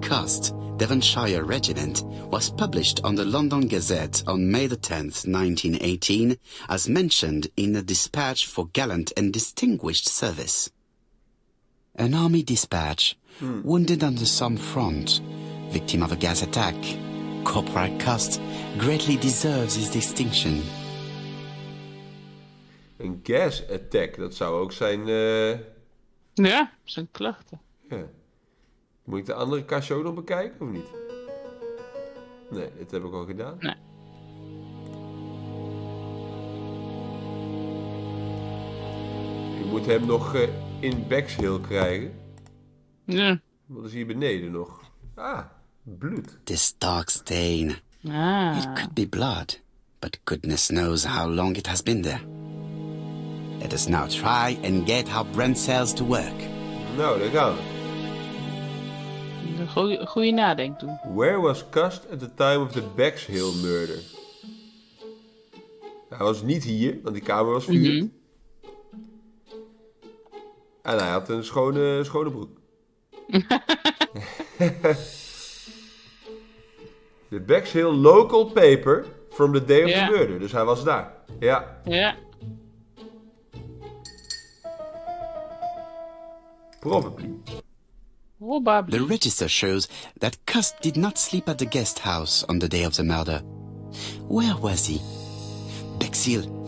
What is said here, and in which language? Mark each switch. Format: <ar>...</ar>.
<en>Cust, Devonshire Regiment, was published on the London Gazette on May the 10th, 1918, as mentioned in a dispatch for gallant and distinguished service. An army dispatch, wounded on the Somme front, victim of a gas attack. Corporal Cust greatly deserves his distinction.</en> <nl>Een gas attack, dat zou ook zijn... Ja, zijn klachten. Ja. Moet ik de andere kastje ook nog bekijken, of niet? Nee, dit heb ik al gedaan. Nee. Je moet hem nog in Bexhill krijgen. Ja. Wat is hier beneden nog? Ah, bloed.</nl> <en>This dark stain. Ah. It could be blood, but goodness knows how long it has been there. Let us now try and get our brain cells to work.</en> <nl>Nou, daar gaan we. Een goede nadenk doen.</nl> <en>Where was Cust at the time of the Bexhill murder?</en> <nl>Hij was niet hier, want die kamer was verhuurd. En hij had een schone broek.</nl> <en>The Bexhill local paper from the day of the murder.</en> <nl>Dus hij was daar. Ja. Ja.</nl> <en>Probably. The register shows that Cust did not sleep at the guest house on the day of the murder. Where was he? Bexhill.</en>